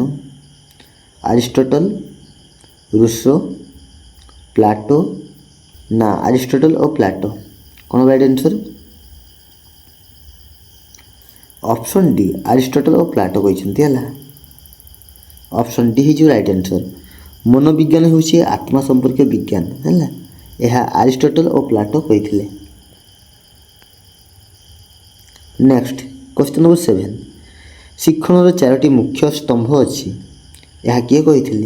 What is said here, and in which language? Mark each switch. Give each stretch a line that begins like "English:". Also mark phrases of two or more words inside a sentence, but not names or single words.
Hindi: अरिस्टोटल, रूसो, प्लाटो ना अरिस्टोटल और प्लाटो कौन
English: right answer? option D
Hindi: अरिस्टोटल और प्लाटो कहते हैं।
English: option D
Odia: ହେଇଯିବ
English: right answer.
Odia: ମନୋବିଜ୍ଞାନ ହେଉଛି ଆତ୍ମା ସମ୍ପର୍କୀୟ ବିଜ୍ଞାନ ହେଲା। ଏହା ଆରିଷ୍ଟଟଲ ଓ ପ୍ଲାଟୋ କହିଥିଲେ।
English: next question number
Odia: 7, ଶିକ୍ଷଣର 4ଟି ମୁଖ୍ୟ ସ୍ତମ୍ଭ ଅଛି, ଏହା କିଏ କହିଥିଲେ?